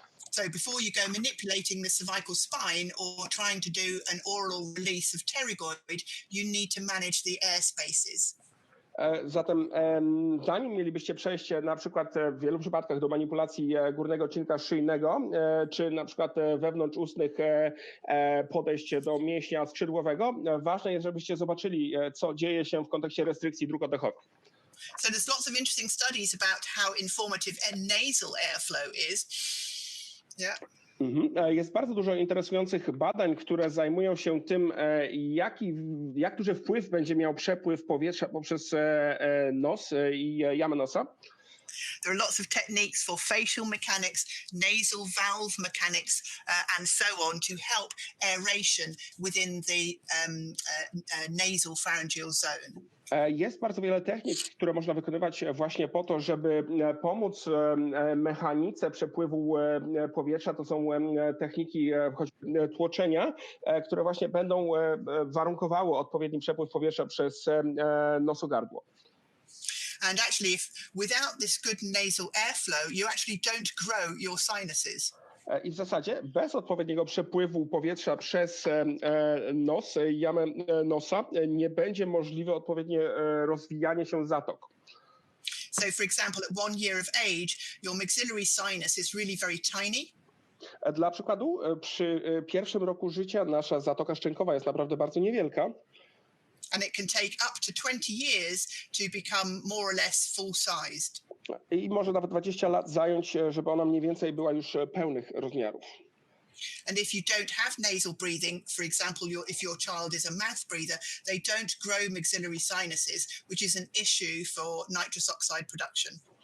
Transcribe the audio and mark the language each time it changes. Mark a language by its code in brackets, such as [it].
[en] So before you go manipulating the cervical spine or trying to do an oral release of pterygoid, you need to manage the air spaces. [pl] Zatem zanim mielibyście przejść na przykład w wielu przypadkach do manipulacji górnego odcinka szyjnego, czy na przykład wewnątrzustnych podejść do mięśnia skrzydłowego, ważne jest, żebyście zobaczyli, co dzieje się w kontekście restrykcji dróg oddechowych. [en] So there's lots of interesting studies about how informative nasal airflow is. Yeah. [pl] Jest bardzo dużo interesujących badań, które zajmują się tym, jak duży wpływ będzie miał przepływ powietrza poprzez nos i jamę nosa. [en] There are lots of techniques for facial mechanics, nasal valve mechanics, and so on to help aeration within the nasal pharyngeal zone. [pl] Jest bardzo wiele technik, które można wykonywać właśnie po to, żeby pomóc mechanice przepływu powietrza. To są techniki choćby tłoczenia, które właśnie będą warunkowały odpowiedni przepływ powietrza przez nosogardło. [en] And actually, without this good nasal airflow, you actually don't grow your sinuses. [pl] I w zasadzie bez odpowiedniego przepływu powietrza przez nos, jamę nosa, nie będzie możliwe odpowiednie rozwijanie się zatok. [en] So, for example, at 1 year of age, your maxillary sinus is really very tiny. [pl] Dla przykładu, przy pierwszym roku życia nasza zatoka szczękowa jest naprawdę bardzo niewielka. [en] And it can take up to 20 years to become more or less full-sized. [pl] I może nawet 20 lat zająć, żeby ona mniej więcej była już pełnych rozmiarów. [en] And if you don't have nasal breathing, for example, if your child is a mouth breather, they don't grow maxillary sinuses, which is an issue for nitrous oxide production.